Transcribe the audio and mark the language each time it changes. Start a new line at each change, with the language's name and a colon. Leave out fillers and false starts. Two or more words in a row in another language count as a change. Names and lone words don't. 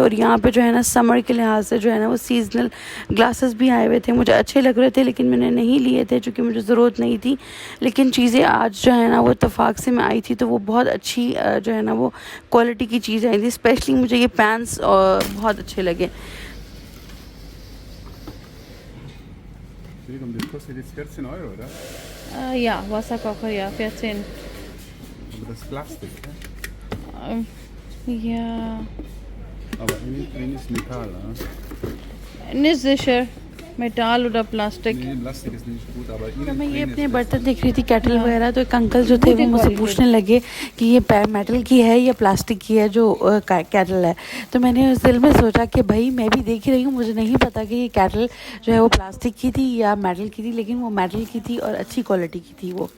Hindi: और यहाँ पे जो है ना समर के लिहाज से जो है ना वो
English: seasonal glasses
Hindi: भी आए हुए थे, मुझे अच्छे लग रहे थे लेकिन मैंने नहीं लिए थे क्योंकि मुझे ज़रूरत नहीं थी। लेकिन चीज़ें आज जो है ना वो इत्तेफाक से मैं आई थी तो वो बहुत अच्छी जो है ना वो क्वालिटी की चीज़ आई थी। स्पेशली मुझे ये पैंट्स बहुत अच्छे लगे।
German: Das kostet jetzt 14 Euro, oder? Ja, Wasserkocher, ja, 14. Aber das ist Plastik, ne? Ja, Aber innen ist Metall, ne? nicht sicher. Metall oder Plastik. Nee, Plastik ist nicht gut, aber
Hindi: तो
German: innen
Hindi: मैं ये
German: drin
Hindi: अपने
German: ist
Hindi: बर्तन देख रही थी, केटल हाँ। वगैरह, तो एक अंकल जो थे वो
German: Gute
Hindi: मुझसे
German: quality।
Hindi: पूछने लगे कि ये मेटल की है या प्लास्टिक की है जो केटल है। तो मैंने उस दिल में सोचा कि भाई मैं भी देख ही रही हूँ, मुझे नहीं पता कि ये केटल जो है वो प्लास्टिक की थी या मेटल की थी, लेकिन वो मेटल की थी और अच्छी क्वालिटी की थी वो।